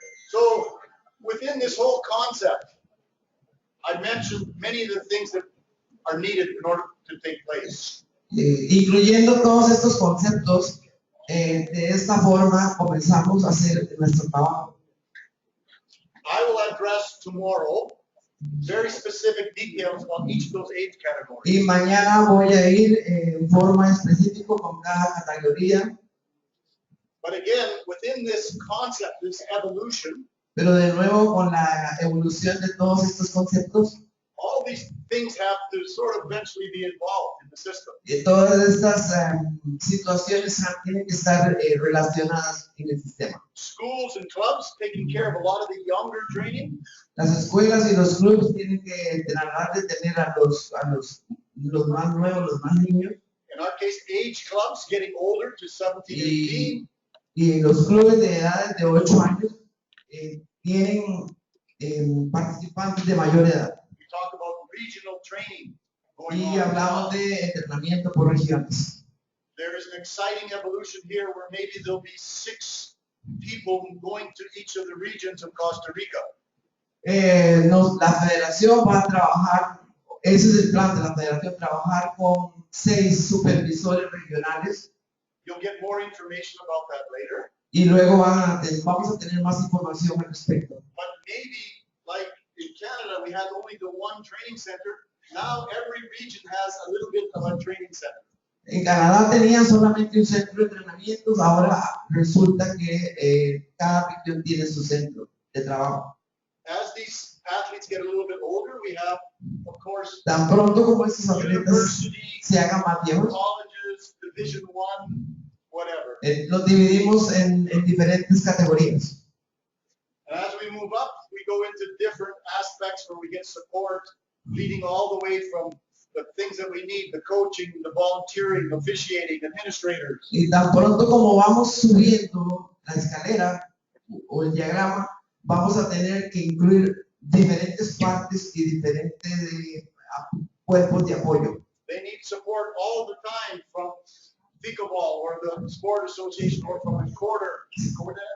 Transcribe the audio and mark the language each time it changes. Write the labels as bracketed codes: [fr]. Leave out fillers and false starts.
[en] So within this whole concept, I mentioned many of the things that are needed in order to take place. [es] Incluyendo todos estos conceptos, de esta forma comenzamos a hacer nuestro trabajo. [en] I will address tomorrow very specific details on each of those age categories. [es] Y mañana voy a ir en forma específica con cada categoría. [en] But again, within this concept, this evolution, [es] Pero de nuevo con la evolución de todos estos conceptos, [en] all these things have to sort of eventually be involved in the system. [es] todas estas situaciones tienen que estar relacionadas en el sistema. [en] Schools and clubs taking care of a lot of the younger training. [es] Las escuelas y los clubes tienen que tratar de tener a los más nuevos, los más niños. [en] In our case, age clubs getting older to 17, 18. [es] Y los clubes de edades de 8 años tienen participantes de mayor edad. [en] We talk about regional training going [es] Y [en] on. [es] hablamos de entrenamiento por regiones. [en] There is an exciting evolution here where maybe there'll be 6 people going to each of the regions of Costa Rica. [es] La federación va a trabajar, ese es el plan de la federación, trabajar con 6 supervisores regionales. [en] You'll get more information about that later. [es] Y luego vamos a tener más información al respecto. [en] But maybe, like in Canada, we had only the one training center. Now every region has a little bit of a training center. [es] En Canadá tenían solamente un centro de entrenamientos, ahora resulta que cada región tiene su centro de trabajo. [en] As these athletes get a little bit older, we have, of course, [es] Tan pronto como estos atletas [en] universities, [es] se hagan más viejos, [en] colleges, Division I, whatever. [es] los dividimos en diferentes categorías. [en] And as we move up, we go into different aspects where we get support, leading all the way from the things that we need, the coaching, the volunteering, officiating, administrators. [es] Y tan pronto como vamos subiendo la escalera o el diagrama, vamos a tener que incluir diferentes partes y diferentes cuerpos de apoyo. [en] They need support all the time from Fecovol or the sport association or from ICODER.